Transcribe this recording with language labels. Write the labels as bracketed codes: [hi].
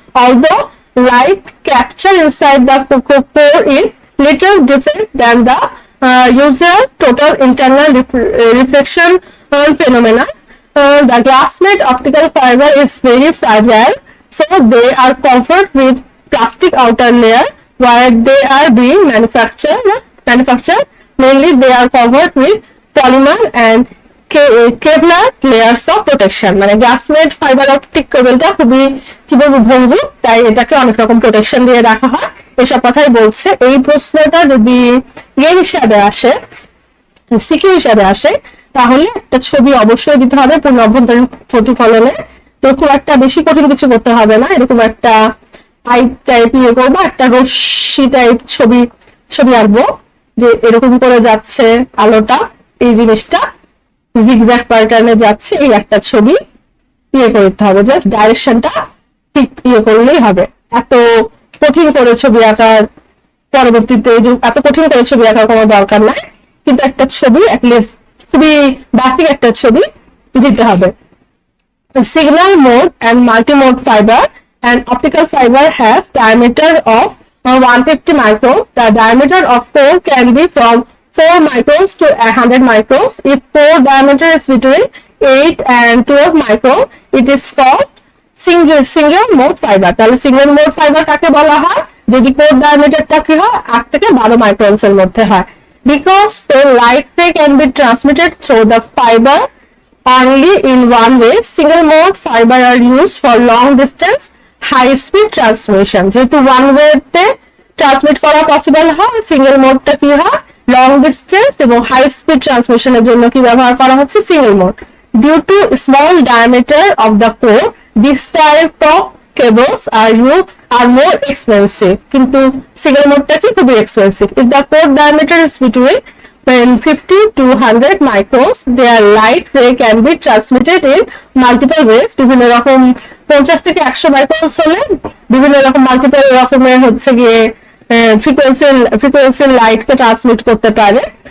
[en] Although light capture inside the core is little different than the usual total internal reflection phenomena, the glass-made optical fiber is very fragile, so they are covered with plastic outer layer where they are being manufactured. Mainly they are covered with polymer and Kevlar layers of protection. [bn] মানে glass-made fibre optic কেবলটা খুবই কি বলবো ভঙ্গুর, তাই এটাকে অনেক রকম প্রোটেকশন দিয়ে রাখা হয়। এসব কথাই বলছে। এই প্রশ্নটা যদি হিসাবে আসে, সিকিউ হিসাবে আসে, তাহলে একটা ছবি অবশ্যই দিতে হবে পূর্ণ অভ্যন্তরীণ প্রতিফলনে। তো খুব একটা বেশি কঠিন কিছু করতে হবে না, এরকম একটা পাইপ টাইপ করবো, একটা রশ্মি টাইপ ছবি আঁকবো, যে এরকম করে যাচ্ছে আলোটা, এই জিনিসটা জিগজ্যাগ প্যাটার্নে যাচ্ছে, এই একটা ছবি ইয়ে করতে হবে, জাস্ট ডাইরেকশনটা ঠিক ইয়ে করলেই হবে। এত কঠিন করে ছবি আঁকার পরবর্তীতে এত কঠিন করে ছবি আঁকার কোনো দরকার নাই, কিন্তু একটা ছবি অ্যাটলিস্ট খুবই বেসিক একটা ছবি দিতে হবে। [en] Signal mode and multi-mode fiber, and optical fiber has diameter of 150 microns. The diameter of core can be from 4 microns to 100 microns. If core diameter is between 8 and 12 microns, it is called single mode fiber. [bn] তাহলে single mode fiber কাকে বলা হয়? যদি core ডায়ামিটারটা কি হয় 8 থেকে 12 মাইক্রনস এর মধ্যে হয়। [en] Because the light ray can be transmitted through the fiber only in one way, single mode fiber are used for long distance high speed transmission. [bn] যেহেতু one way তে ট্রান্সমিট করা পসিবল হয়, সিঙ্গেল মোডটা কি হয় লং ডিস্টেন্স এবং high speed ট্রান্সমিশনের জন্য কি ব্যবহার করা হচ্ছে single mode. [en] due to small diameter of the core, this type of cables are more expensive, [bn] কিন্তু সিঙ্গেল মোডটা কি খুবই expensive. [en] If the core diameter is between 50 to 100 microns, their light ray can be transmitted in multiple ways. [bn] বিভিন্ন রকম 50 থেকে 100 মাইক্রনস হলে বিভিন্ন রকম multiple রকমের হচ্ছে গিয়ে ফ্রিকোয়েন্সি লাইটকে ট্রান্সমিট করতে পারে।